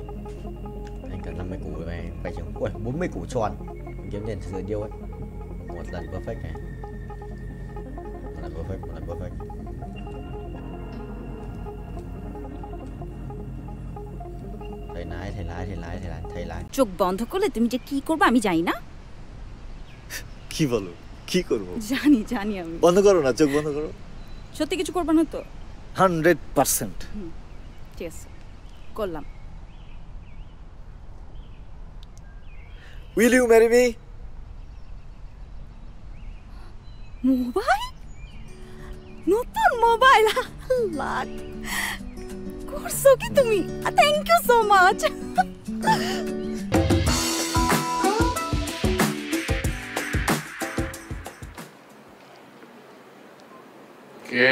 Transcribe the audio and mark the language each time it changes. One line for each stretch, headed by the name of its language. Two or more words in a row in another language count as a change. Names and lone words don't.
Vietnamese: Anh cần 50 củ này phải chừng. Ui, 40 củ tròn. Mình kiếm tiền từ điêu ấy. Một lần perfect này. Một lần perfect. thầy lái
Bangla: চোখ বন্ধ করলে তুমি যে কি করবে আমি জানি না কি বলো কি করব জানি আমি বন্ধ করো না চোখ বন্ধ করো সত্যি কিছু করবে না তো 100% ঠিক আছে করলাম
English: Will you marry me?
Bangla: মোবাইল নতুন মোবাইল আল্লাহ করছো কি তুমি
English: thank you so much
Bangla: কে